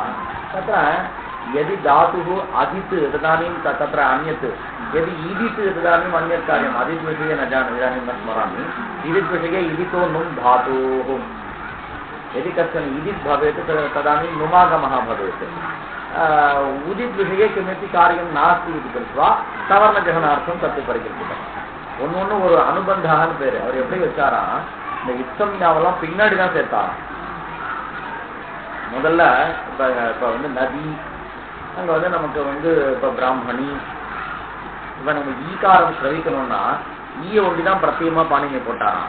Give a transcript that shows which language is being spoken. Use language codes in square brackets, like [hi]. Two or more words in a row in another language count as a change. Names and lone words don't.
[sa] तत्र यदि धातुः अदित् तदानीं तत्र अन्यत् यदि ईदित् तदानीम् अन्यत् कार्यम्. अदित् विषये न जानामि, इदानीं न स्मरामि. ईदित् विषये इदितो नुम् धातोः यदि कश्चन इदित् भवेत् तदानीं नुमागमः भवेत्. उदित् विषये किमपि कार्यं नास्ति इति कृत्वा सवर्णग्रहणार्थं तत् परिकल्पितम्. [ta] ஒன்று ஒரு அனுபந்தான்னு பேர். அவர் எப்படி வச்சாரா, இந்த இத்தம்யாவெல்லாம் பின்னாடி தான் சேர்த்தாராம். முதல்ல இப்போ வந்து நதி, அங்கே வந்து நமக்கு வந்து இப்போ பிராமணி, இப்போ நம்ம ஈகாரம் ஸ்ரவிக்கணும்னா ஈய ஒண்டி தான் பிரத்தியமாக பாணிங்க போட்டாராம்.